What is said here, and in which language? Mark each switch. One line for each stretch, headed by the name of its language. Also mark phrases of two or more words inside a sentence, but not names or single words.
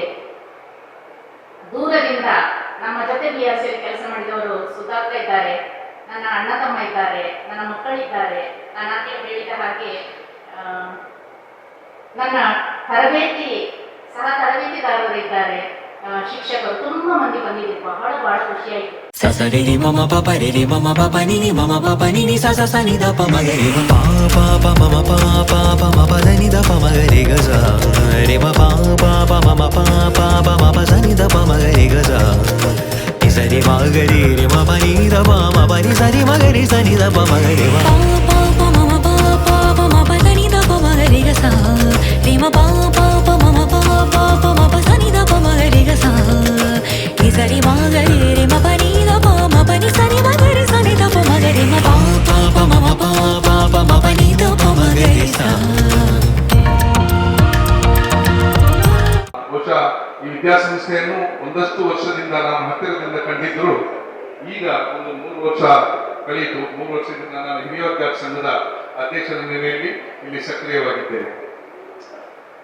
Kannada: ದೂರದಿಂದ ನಮ್ಮ ಜೊತೆ BRC ಕೆಲಸ ಮಾಡಿದವರು ಸುಧಾಕರ್ ಇದ್ದಾರೆ, ನನ್ನ ಅಣ್ಣ ತಮ್ಮ ಇದ್ದಾರೆ, ನನ್ನ ಮಕ್ಕಳಿದ್ದಾರೆ. ನಾನು ಆಗಲೇ ಹೇಳಿದ ಹಾಗೆ ನನ್ನ ಸಹ ತರಬೇತಿದಾರರಿದ್ದಾರೆ, ಶಿಕ್ಷಕರು, ತುಂಬಾ ಮಂದಿ ಬಂದಿದ್ದೀರಿ. ಬಹಳ ಖುಷಿಯಾಯಿತು. ಸಸರಿ ರಿ ಮಮ ಪಪ ರಿ ರಿ ಮಮ ಪಪ ನಿನಿ ಮಮ ಪಪ ನಿನಿ ಸ ಸ ಸ ನಿ ದ ಪ ಮ ಗ ರಿ ಮ ಪಾ ಪಾ ಪ ಮಮ ಪಾ ಪಾ ಪ ಮ ಪ ದ ನಿ ದ ಪ ಮ ಗ ರಿ ಗ ಸ ರಿ ಮ ಪಾ ಪಾ ಪ ಮಮ ಪಾ ಪಾ ಪ ಮ ಪ ಸ ನಿ ದ ಪ ಮ ಗ ರಿ ಗ ಸ ನಿ ಸ ರಿ ಮ ಗ ರಿ ರಿ ಮ ಪ ನಿ ದ ಪ ಮ ಪ ನಿ ಸ ರಿ ಮ ಗ ರಿ ಸ ನಿ ದ ಪ ಮ ಗ ರಿ ಮ ಪಾ ಪಾ ಪ ಮಮ ಪಾ ಪಾ ಪ ಮ ಪ ದ ನಿ ದ ಪ ಮ ಗ ರಿ ಗ ಸ ರಿ ಮ ಪಾ ಪಾ ಪ ಮಮ ಪಾ ಪಾ ಪ ಮ ಪ ಸ ನಿ ದ ಪ ಮ ಗ ರಿ ಗ ಸ ನಿ ಸ ರಿ ಮ ಗ ರಿ ರಿ ಮ ಪ ನಿ ದ ಪ ಮ ಪ ನಿ ಸ ರಿ ಮ ಗ ರಿ ಸ ನಿ ದ ಪ ಮ ಗ ರಿ ಮ ಪಾ ಪಾ ಪ ಮಮ ಪಾ ಪಾ ಪ ಮ ಪ ನಿ ದ ಪ ಮ ಗ ರಿ ಸ. ಬಹುಶಃ ಈ ವಿದ್ಯಾಸಂಸ್ಥೆಯನ್ನು ಒಂದಷ್ಟು ವರ್ಷದಿಂದ ನಾನು ಹತ್ತಿರದಿಂದ ಕಂಡಿದ್ದರು. ಈಗ ಒಂದು 3 ವರ್ಷ ಕಳೆಯಿತು. 3 ವರ್ಷದಿಂದ ನಾನು ಹಿರಿಯ ವಿದ್ಯಾರ್ಥಿ ಸಂಘದ ಅಧ್ಯಕ್ಷರ ನಿಲೆಯಲ್ಲಿ ಇಲ್ಲಿ ಸಕ್ರಿಯವಾಗಿದ್ದೇನೆ.